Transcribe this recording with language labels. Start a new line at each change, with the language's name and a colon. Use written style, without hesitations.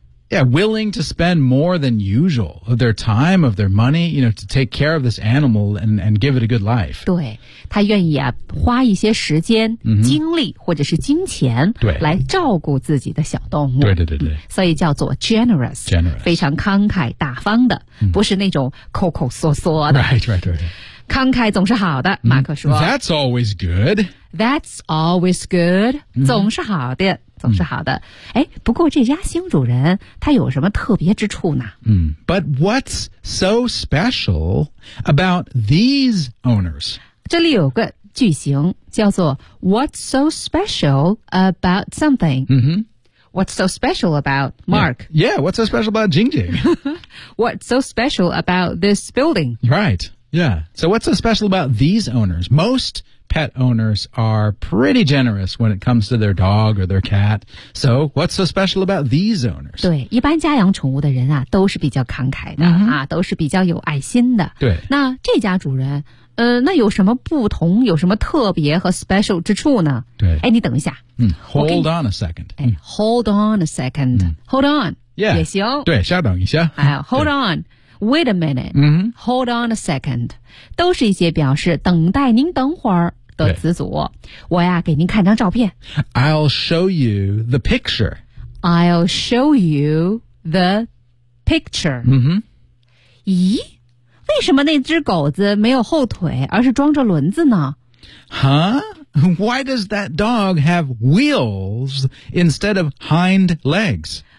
English: Yeah, willing to spend more than usual of their time, of their money, you know, to take care of this animal and give it a good life.
Chinese: 对他愿意啊花一些时间、 mm-hmm. 精力或者是金钱来照顾自己的小动物。对对对对。所以叫做 generous,
English: generous.
Chinese: 非常慷慨大方的、 mm-hmm. 不是那种抠抠缩缩的。
English: Right, right, right.
Chinese: 慷慨总是好的、mm-hmm. 马克说。
English: That's always good. That's always good.、 Mm-hmm.
Chinese: 总是好的总是好的。哎、mm-hmm. 不过这家新主人他有什么特别之处呢、
English: mm-hmm. But what's so special about these owners?
Chinese: 这里有个句型叫做
English: What's so special about something?、
Chinese: Mm-hmm.
English: What's so special about Mark? Yeah, what's so special about Jing Jing? What's so special about this building? Right, yeah. So what's so special about these owners? Most pet owners are pretty generous when it comes to their dog or their cat. So what's so special about these owners?
Chinese: 对，一般家养宠物的人啊，都是比较慷慨的、 mm-hmm. 啊，都是比较有爱心的。对，那这家主人那有什么不同有什么特别和 special 之处呢对。哎你等一下。
English: Hold on a second.、 Hold on a second.、Hold on. Yeah.
Chinese: 也行。对稍等一下。
English: Hold on. Wait a minute.、Hold on a second.
Chinese: 都是一些表示等待您等会儿的词组。我呀给您看张照片。
English: I'll show you the picture. I'll show you the picture.、 Mm-hmm.
Chinese: 咦为什么那只狗子没有后腿而是装着轮子呢 Huh?
English: Why does that dog have wheels instead of hind legs?